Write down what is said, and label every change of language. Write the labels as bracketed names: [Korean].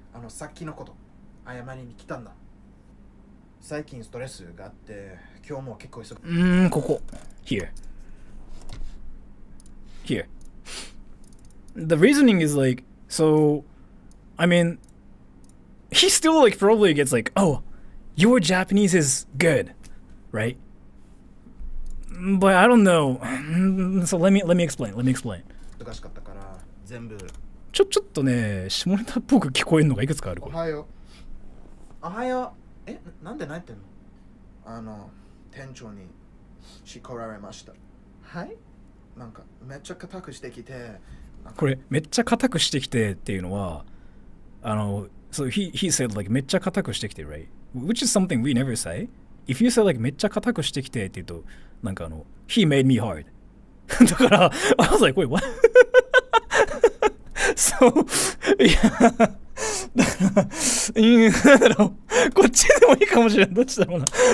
[Japanese] さっきのこと謝りに来たんだ。最近ストレスがあって今日も結構忙しい。ここ here. [English] The reasoning is like, so I mean he still like probably gets like, oh, your Japanese is good, right? But I don't know. So let me explain. [Japanese] 忙しかったから全部。ちょっとね、下ネタっぽく聞こえるのがいくつかある。おはよう。おはよう。なんで泣いてんの？店長に叱られました。はい？なんかめっちゃ固くしてきて。これめっちゃ固くしてきてっていうのは、 [English] so he said like [Japanese] めっちゃ固くしてきて right? [English] Which is something we never say. If you say like [Japanese] めっちゃ固くしてきてって言うと、なんか [English] he made me hard. [Japanese] だから、 [English] I was like, wait, what? [Japanese] So, いや、だから、なんだろう、こっちでもいいかもしれん。どっちだろうな。